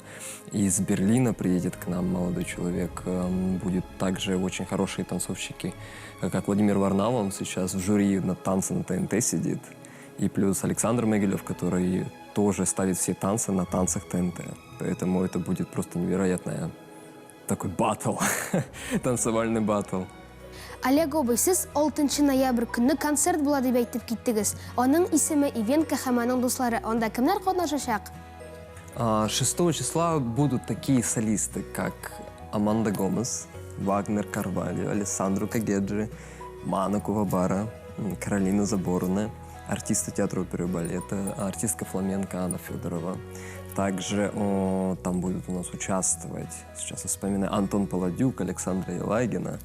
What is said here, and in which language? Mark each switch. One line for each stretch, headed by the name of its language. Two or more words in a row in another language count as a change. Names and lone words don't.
Russian: Из Берлина приедет к нам молодой человек. Будет также очень хорошие танцовщики, как Владимир Варнава, он сейчас в жюри на танцы на ТНТ сидит. И плюс Александр Могилев, который тоже ставит все танцы на танцах ТНТ. Поэтому это будет просто невероятный такой баттл, танцевальный баттл.
Tatar: Олег абый, сез 6 ноябрь көнне концерт була дип әйтеп киттегез. Аның исеме Ивенко һәм аның дуслары. Анда кемнәр катнашачак?
Russian: 6 числа будут такие солисты, как Аманда Гомес, Вагнер Карвальо, Алессандро Кагеджи, Мана Кувабара, Каролина Заборная, артисты театра оперы и балета, артистка фламенко Анна Федорова. Также там будут у нас участвовать, сейчас я вспоминаю, Антон Паладюк, Александра Елагина.